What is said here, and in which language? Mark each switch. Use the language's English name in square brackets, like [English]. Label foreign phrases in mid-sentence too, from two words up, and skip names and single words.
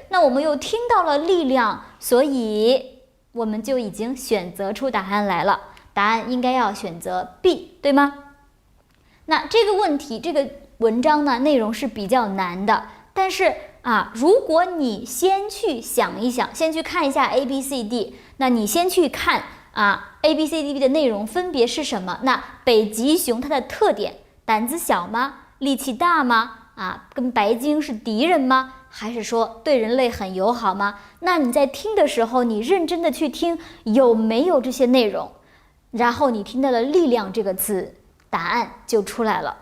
[Chinese] 那我們又聽到了力量，所以我們就已經選擇出答案來了。答案應該要選擇 B， 對嗎？那這個問題，这個文章呢，內容是比較難的，但是如果你先去想一想，先去看一下 A、B、C、D， 那你先去看A、B、C、D 的內容分別是什麼？那北極熊它的特點，膽子小嗎？力氣大嗎？跟白鯨是敵人嗎？還是說對人類很友好嗎？那你在聽的時候，你認真的去聽有沒有這些內容，然後你聽到了力量這個詞，答案就出來了。